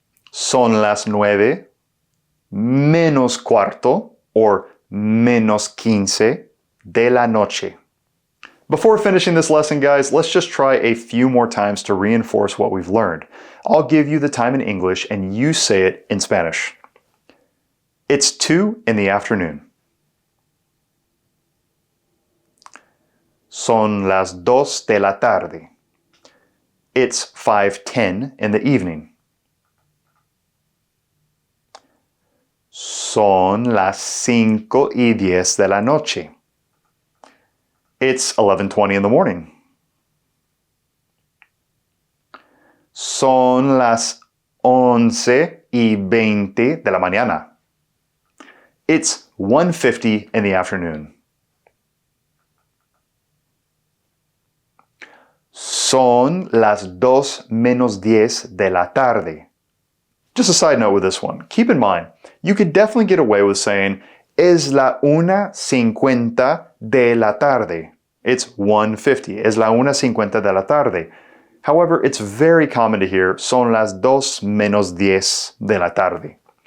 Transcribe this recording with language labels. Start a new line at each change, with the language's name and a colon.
Spanish: Son las 9 menos cuarto or menos 15 de la noche.
English: Before finishing this lesson, guys, let's just try a few more times to reinforce what we've learned. I'll give you the time in English and you say it in Spanish. It's 2 in the afternoon.
Spanish: Son las 2 de la tarde.
English: It's 5:10 in the evening.
Spanish: Son las 5:10 de la noche.
English: It's 11:20 in the morning.
Spanish: Son las 11:20 de la mañana.
English: It's 1:50 in the afternoon.
Spanish: Son las 2 menos 10 de la tarde.
English: Just a side note with this one. Keep in mind, you could definitely get away with saying,
Spanish: es la 1:50 de la tarde.
English: It's 1:50.
Spanish: Es la 1:50 de la tarde.
English: However, it's very common to hear,
Spanish: son las 2 menos 10 de la tarde.